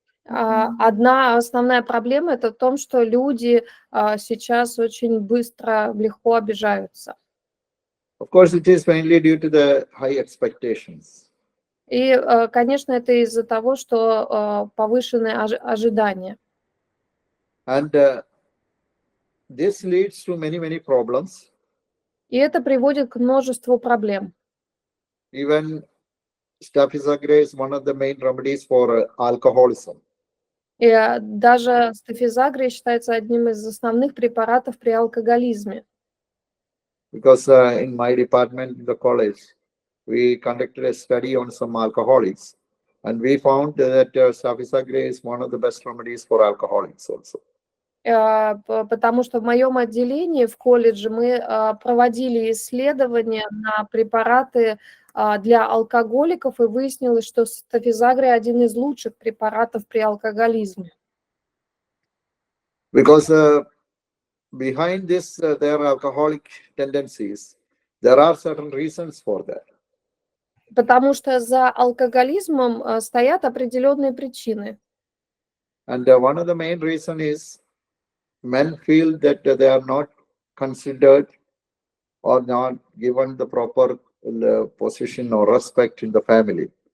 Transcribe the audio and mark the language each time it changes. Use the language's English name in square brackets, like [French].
[Russian] Одна основная проблема это в том, что люди сейчас очень быстро, легко обижаются. [English] Of course, it is mainly due to the high expectations. [Russian] И, конечно, это из-за того, что повышенные ожидания. [English] And this leads to many problems. [Russian] И это приводит к множеству проблем. [English] Even Staphysagria is one of the main remedies for alcoholism. [Russian] И даже стафизагрия считается одним из основных препаратов при алкоголизме. [English] Because in my department in the college, we conducted a study on some alcoholics, and we found that Staphysagria is one of the best remedies for alcoholics also. [Russian] Потому что в моем отделении в колледже мы проводили исследования на препараты для алкоголиков, и выяснилось, что стафизагрия один из лучших препаратов при алкоголизме. [English] Because behind this, their alcoholic tendencies, there are certain reasons for that. [Russian] Потому что за алкоголизмом стоят определенные причины. [English] And one of the main reasons is men feel that they are not considered or not given the proper position or respect in the family.